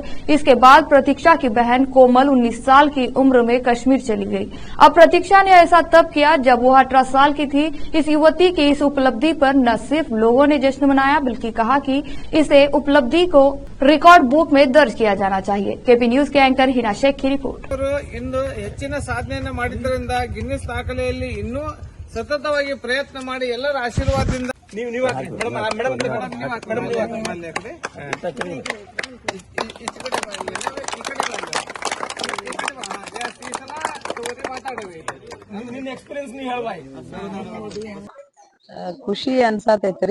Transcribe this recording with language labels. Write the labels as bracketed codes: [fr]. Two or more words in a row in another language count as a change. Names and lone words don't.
[hi] इसके बाद प्रतीक्षा की बहन कोमल 19 साल की उम्र में कश्मीर चली गई। अब प्रतीक्षा ने ऐसा तब किया जब वह 18 साल की थी। इस युवती की इस उपलब्धि पर न सिर्फ लोगों ने जश्न मनाया बल्कि कहा कि इसे उपलब्धि को रिकॉर्ड बुक में दर्ज किया जाना चाहिए। केपी न्यूज के एंकर हिना शेख की रिपोर्ट। [kn] ಇಂದು ಹೆಚ್ಚಿನ ಸಾಧನೆಯನ್ನು ಮಾಡಿದ್ದರಿಂದ ಗಿನ್ನಿಸ್ ದಾಖಲೆಯಲ್ಲಿ ಇನ್ನೂ ಸತತವಾಗಿ ಪ್ರಯತ್ನ ಮಾಡಿ ಎಲ್ಲರ ಆಶೀರ್ವಾದದಿಂದ ಖುಷಿ ಅನ್ಸಾತೈತ್ರಿ.